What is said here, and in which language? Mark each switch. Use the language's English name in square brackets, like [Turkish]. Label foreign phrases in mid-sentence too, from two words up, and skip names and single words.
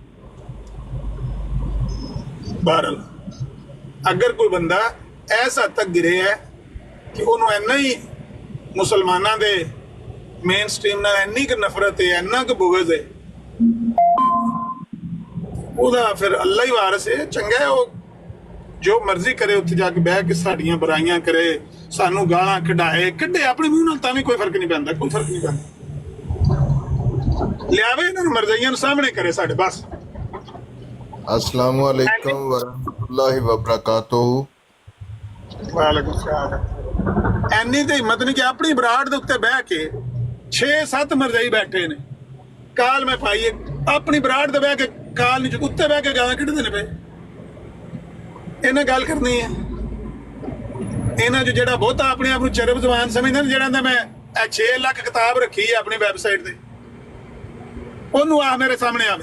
[Punjabi] ਬਹਰਹਾਲ ਅਗਰ ਕੋਈ ਬੰਦਾ ਐਸਾ ਤੱਕ ਗਿਰੇ ਹੈ ਕਿ ਉਹਨੂੰ ਇੰਨਾ ਹੀ ਮੁਸਲਮਾਨਾਂ ਦੇ [English] main stream [Punjabi] ਨਾਲ ਇੰਨੀ ਕੁ ਨਫ਼ਰਤ ਹੈ, ਇੰਨਾ ਕੁ ਬੁਗਜ਼ ਹੈ, ਉਹਦਾ ਫਿਰ ਅੱਲਾ ਹੀ ਵਾਰਿਸ ਹੈ। ਚੰਗਾ ਹੈ ਉਹ ਜੋ ਮਰਜ਼ੀ ਕਰੇ, ਉੱਥੇ ਜਾ ਕੇ ਬਹਿ ਕੇ ਸਾਡੀਆਂ ਬੁਰਾਈਆਂ ਕਰੇ, ਸਾਨੂੰ ਗਾਲਾਂ ਕੱਢੇ ਆਪਣੇ ਮੂੰਹ ਨਾਲ, ਤਾਂ ਵੀ ਕੋਈ ਫਰਕ ਨਹੀਂ ਪੈਂਦਾ, ਕੋਈ ਫਰਕ ਨਹੀਂ ਪੈਂਦਾ। ਲਿਆਵੇ ਇਹਨਾਂ ਨੂੰ, ਮਰਜ਼ਈਆਂ ਨੂੰ ਸਾਹਮਣੇ ਕਰੇ ਸਾਡੇ, ਬਸ। [Arabic] السلام عليكم ورحمة الله وبركاته. وعليكم السلام. [Punjabi] ਐਨੀ ਤੇ ਹਿੰਮਤ ਨਹੀਂ ਕਿ ਆਪਣੀ ਬਰਾੜ ਦੇ ਉੱਤੇ ਬਹਿ ਕੇ 6-7 ਮਰਜ਼ਈ ਬੈਠੇ ਨੇ, ਕਾਲ ਮੈਂ ਪਾਈ ਹੈ, ਆਪਣੀ ਬਰਾੜ ਦੇ ਬਹਿ ਕੇ ਕਾਲ ਨਹੀਂ, ਉੱਤੇ ਬਹਿ ਕੇ ਗਾਲਾਂ ਕੱਢਦੇ ਨੇ ਪਏ। ਇਹਨਾਂ ਗੱਲ ਕਰਨੀ ਹੈ ਇਹਨਾਂ 'ਚ ਜਿਹੜਾ ਬਹੁਤਾ ਆਪਣੇ ਆਪ ਨੂੰ ਚਰਬ ਜ਼ਬਾਨ ਸਮਝਦਾ ਨਾ, ਜਿਹੜਾ ਕਹਿੰਦਾ ਮੈਂ 6 ਲੱਖ ਕਿਤਾਬ ਰੱਖੀ ਹੈ ਆਪਣੀ ਵੈਬਸਾਈਟ ਤੇ, ਉਹਨੂੰ ਆ ਮੇਰੇ ਸਾਹਮਣੇ ਆਵੇ।